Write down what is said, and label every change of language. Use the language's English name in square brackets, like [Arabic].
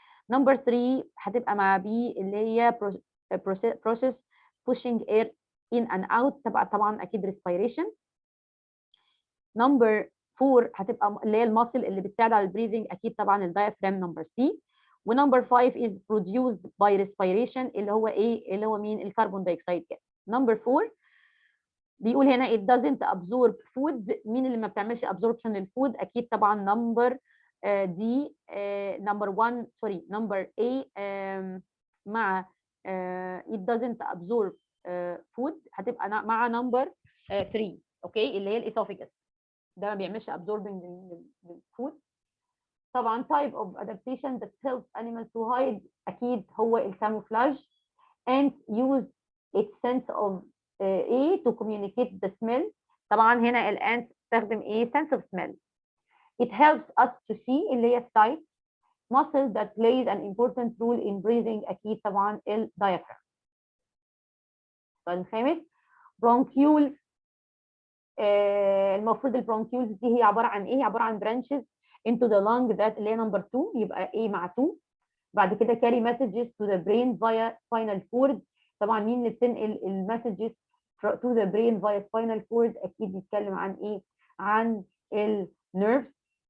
[Arabic] نمبر 3 هتبقى مع بي اللي هي [English] process pushing air in and out [Arabic] طبعا اكيد respiration. نمبر 4 هتبقى اللي هي الماسل اللي بتساعد على البريذنج اكيد طبعا الدايفرام نمبر سي. ونمبر 5 [English] is produced by respiration [Arabic] اللي هو ايه؟ اللي هو مين؟ الكربون دايوكسيد جاز. نمبر 4 بيقول هنا [English] it doesn't absorb food. [Arabic] مين اللي ما بتعملش absorption للفود؟ اكيد طبعا نمبر دي نمبر 1 سوري نمبر A مع [English] it doesn't absorb food [Arabic] هتبقى مع نمبر 3 اوكي اللي هي الاسوفيجاس ده ما بيعملش absorbing للفود. [English] طبعا type of adaptation that helps animals to hide [Arabic] اكيد هو الكاموفلاج [English] and use its sense of A to communicate the smell. [Arabic] طبعا هنا الانت تستخدم ايه؟ [English] sense of smell. It helps us to see اللي هي sight. muscles that plays an important role in breathing [Arabic] اكيد طبعا الدايفرام. السؤال الخامس bronchioles. المفروض البرونكيولز دي هي عباره عن ايه؟ عباره عن [English] branches into the lung that [Arabic] اللي هي نمبر 2 يبقى A مع 2. بعد كده [English] carry messages to the brain via spinal cord. [Arabic] طبعا مين اللي بتنقل المسجز [English] to the brain via spinal cord؟ [Arabic] اكيد بيتكلم عن ايه؟ عن النيرفز.